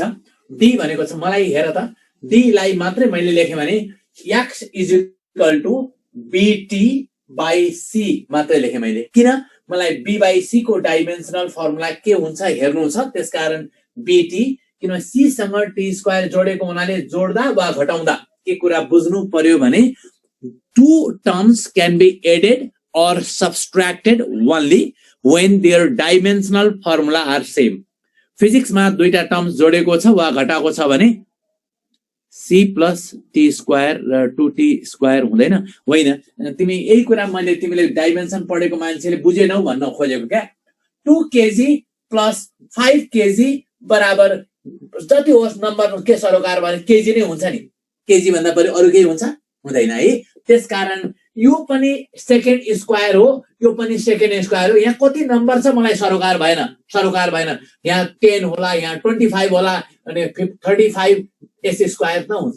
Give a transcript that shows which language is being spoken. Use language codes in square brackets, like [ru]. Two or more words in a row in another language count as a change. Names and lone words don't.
[ne] डी भनेको छ, मलाई हेर त, डी लाई मात्रै मैले लेखेँ भने [en] x is equal to bt by c [ne] मात्रै लेखेँ मैले। किन? मलाई [en] b by c [ne] को [en] dimensional formula [ne] के हुन्छ हेर्नु छ। त्यसकारण bt, किन c सँग t स्क्वायर जोडेको हुनाले जोड्दा वा घटाउँदा के कुरा बुझ्नु पर्यो भने [en] 2 terms can be added or subtracted only when their dimensional formula are same. [ne] फिजिक्स मा दुईटा टर्म्स जोडेको छ वा घटाएको छ भने [en] c plus t square [ne] र 2t स्क्वायर हुँदैन। होइन, तिमी यही कुरा मैले तिमीले डाइमेन्सन पढेको मान्छेले बुझेनौ भन्न खोजेको क्या। [en] 2 kg plus 5 kg [ne] बराबर जति होस् नम्बर के सरोकार भने केजी नै हुन्छ नि। केजी भन्दा पहिले अरु केही हुन्छ? हुँदैन है। त्यसकारण यो पनि [en] second square [ne] हो, यो पनि [en] second square [ne] हो। यहाँ कति नम्बर छ मलाई सरोकार भएन। यहाँ 10 होला, यहाँ 25 होला, अनि 35 [en] s square [ne] न हुन्छ।